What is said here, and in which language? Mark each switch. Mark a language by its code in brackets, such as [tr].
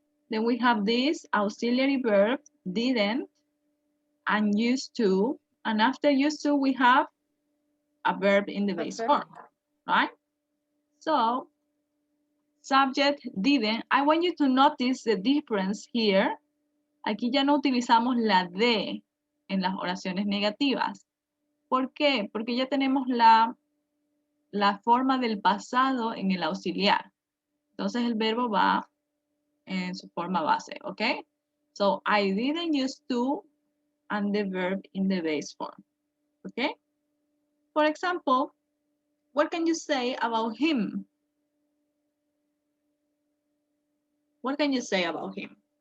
[en] Then we have this auxiliary verb, didn't, and used to. And after used to, we have a verb in the base form, right? So, subject, didn't. I want you to notice the difference here. [es] Aquí ya no utilizamos la de en las oraciones negativas. ¿Por qué? Porque ya tenemos la forma del pasado en el auxiliar. Entonces el verbo va en su forma base, ¿ok? [en] So, I didn't use to and the verb in the base form, ¿ok? For example, what can you say about him? What can you say about him?